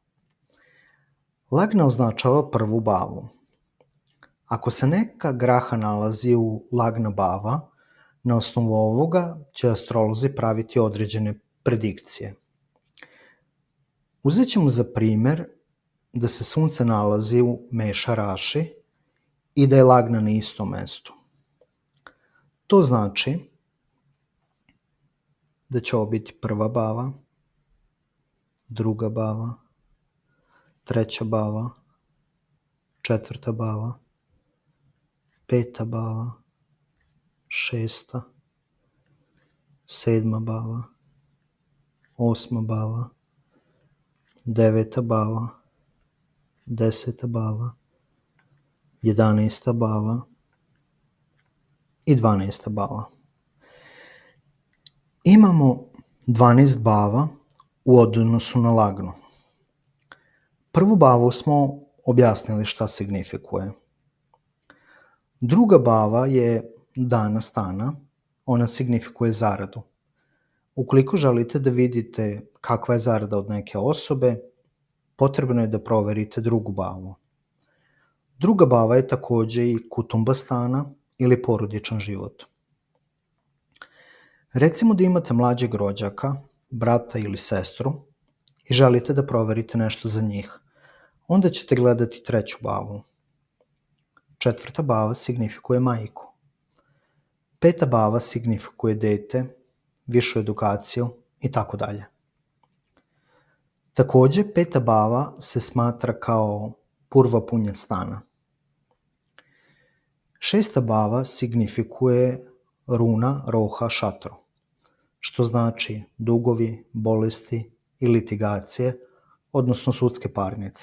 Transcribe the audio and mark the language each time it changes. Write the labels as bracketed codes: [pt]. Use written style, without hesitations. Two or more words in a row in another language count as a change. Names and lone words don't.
[sr] Lagna označava prvu bavu. Ako se neka graha nalazi u [sa] लग्न भाव, [sr] na osnovu ovoga će astrolozi praviti određene predikcije. Uzet ćemo za primer da se sunce nalazi u Meša raši i da je lagna na istom mestu. To znači da će ovo biti 1. bava, 2. bava, 3. bava, 4. bava, 5. bava, 6., 7. bava, 8. bava, 9. bava, 10. bava, 11. bava i 12. bava. Imamo 12 bava u odnosu na lagnu. Prvu bavu smo objasnili šta signifikuje. 2. bava je [sa] धन स्थान, [sr] ona signifikuje zaradu. Ukoliko želite da vidite kakva je zarada od neke osobe, potrebno je da proverite 2. bavu. 2. bava je takođe i [sa] कुटुम्ब स्थान [sr] ili porodičan život. Recimo da imate mlađeg rođaka, brata ili sestru i želite da proverite nešto za njih, onda ćete gledati 3. bavu. 4. bava signifikuje majku. 5. bava signifikuje dete, višu edukaciju i tako dalje. Takođe, 5. bava se smatra kao [sa] पूर्व पुण्य स्थान. [sr] 6. bava signifikuje [sa] ऋण रोग शत्रु, [sr] što znači dugovi, bolesti i litigacije, odnosno sudske parnice.